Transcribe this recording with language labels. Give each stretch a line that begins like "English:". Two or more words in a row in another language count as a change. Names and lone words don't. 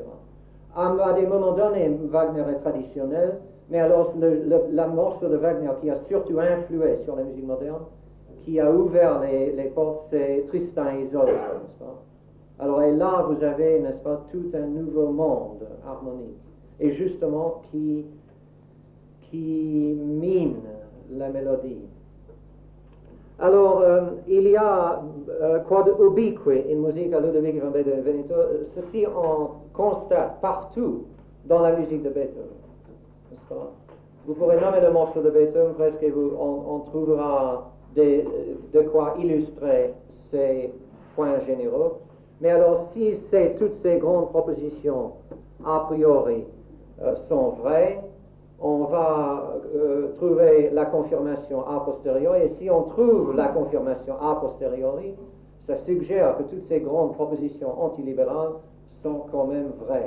French: À des moments donnés, Wagner est traditionnel, mais alors la morceau de Wagner qui a surtout influé sur la musique moderne, qui a ouvert les portes, c'est Tristan et Isolde, n'est-ce pas? Alors, et là, vous avez, n'est-ce pas, tout un nouveau monde harmonique, et justement qui mine la mélodie. Alors, il y a
Latin: quod ubique in musica Ludovici von Beethoven Veneto,
French: ceci on constate partout dans la musique de Beethoven, n'est-ce pas? Vous pourrez nommer le morceau de Beethoven presque et on trouvera de quoi illustrer ces points généraux. Mais alors, si toutes ces grandes propositions
Latin: a priori
French: sont vraies, on va trouver la confirmation
Latin: a posteriori,
French: et si on trouve la confirmation
Latin: a posteriori,
French: ça suggère que toutes ces grandes propositions antilibérales sont quand même vraies.